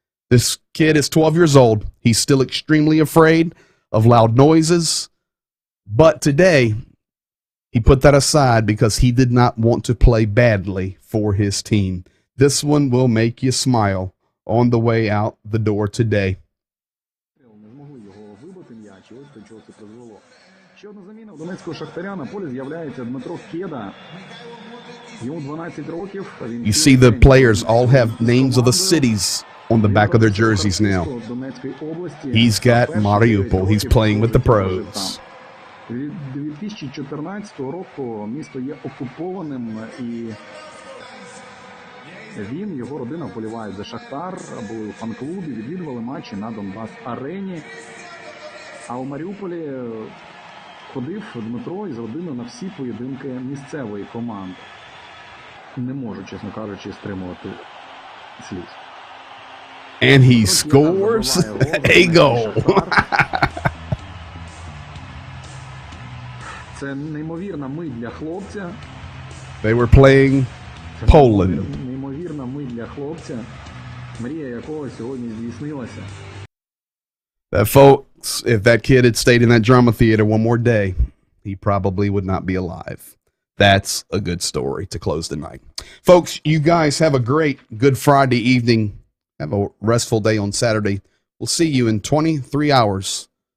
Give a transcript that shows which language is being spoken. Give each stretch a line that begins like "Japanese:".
English: This kid is 12 years old. He's still extremely afraid of loud noises. But today, he put that aside because he did not want to play badly for his team. This one will make you smile on the way out the door today.
Ukrainian: Ще одна заміна у Донецького Шахтаря. На полі з'являється Дмитро Кеда. Йому 12 років.
English: You see the players all have names of the cities on the back of their jerseys now. He's got Mariupol. He's playing with the pros.
Ukrainian: 2014 року місто є окупованим, і він, його родина вболівають за Шахтар, були у фан-клубі, відвідували матчі на Донбас-арені. А у Маріуполі ходив Дмитро із родиною на всі поєдинки місцевої команди. Не можу, чесно кажучи, стримувати сліз.
English: And he scores a goal.
Ukrainian: Це неймовірна мить для хлопця.
English: They were playing Poland.
Ukrainian: Неймовірна мить для хлопця, мрія якого сьогодні здійснилася.
English: That, folks, folks, if that kid had stayed in that drama theater one more day, he probably would not be alive. That's a good story to close the night. Folks, you guys have a great Good Friday evening. Have a restful day on Saturday. We'll see you in 23 hours.